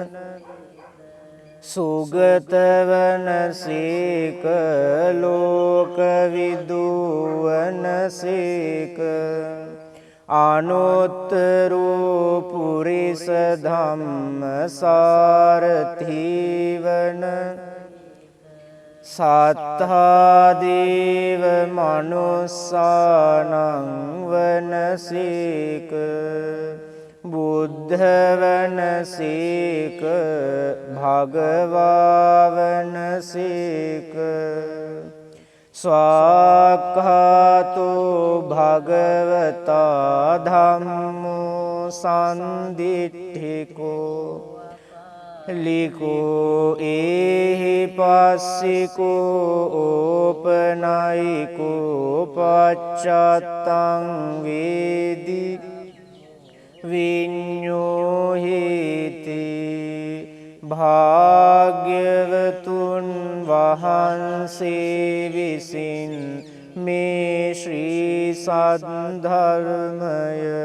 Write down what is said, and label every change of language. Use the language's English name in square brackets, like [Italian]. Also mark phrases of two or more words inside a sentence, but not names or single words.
[Pali] සුගත වනසේක ලෝකවිදු වනසේක අනුත්තරෝ පුරිස ධම්ම සාරථි වන සත්තා දේව මනුස්සානං වනසේක බුද්ධ වනසේක භගවා වනසේක ස්වාක්ඛාතෝ භගවතා ධම්මෝ සම්දිට්ඨිකෝ ලිකෝ ඒහි පස්සිකෝ ඕපනයිකෝ පච්චත්තං වේදි [Sinhala] විඤ්ඤෝහිති භාග්‍යවතුන් වහන්සේ විසින් මේ ශ්‍රී සද්ධර්මය